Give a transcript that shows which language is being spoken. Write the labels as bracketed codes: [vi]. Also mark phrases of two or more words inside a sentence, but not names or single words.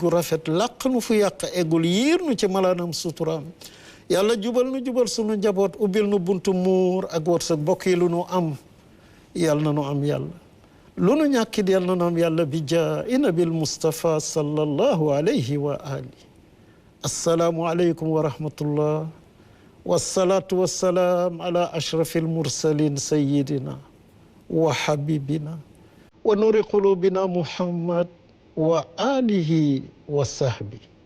[wo] gu rafet làq nu fu yàq eggul yiir nu ci malaanam suturaam yàlla jubal nu jubal sunu njaboot ubbil nu buntu muur ak wërsëg bokk yi lu nu am yàlla na nu am yàlla lu nu ñàkkit yàlla na nu am yàlla [ar] بجاه النبي مصطفى صلى الله عليه وعلى آله السلام عليكم ورحمة الله والصلاة والسلام على أشرف المرسلين سيدنا وحبيبنا ونور قلوبنا محمد وآله وصحبه